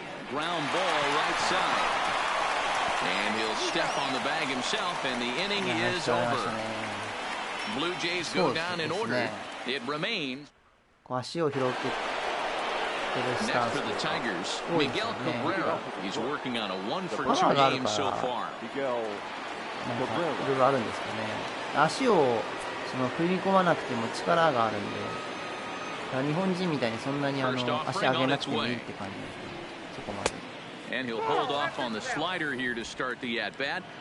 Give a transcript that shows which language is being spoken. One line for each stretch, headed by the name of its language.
English: Ground ball right side. And he'll step on the bag himself, and the inning is over. Blue Jays go down in order. It remains. Next for the Tigers, Miguel Cabrera. He's working on a 1-for-2 game so far.
Japanese: いろいろあるんですかね。足を踏み込まなくても力があるんで、日本人みたいにそんなに足上げなくてもいいって感じですね。そこまで。
English: And he'll hold off on the slider here to start the at-bat.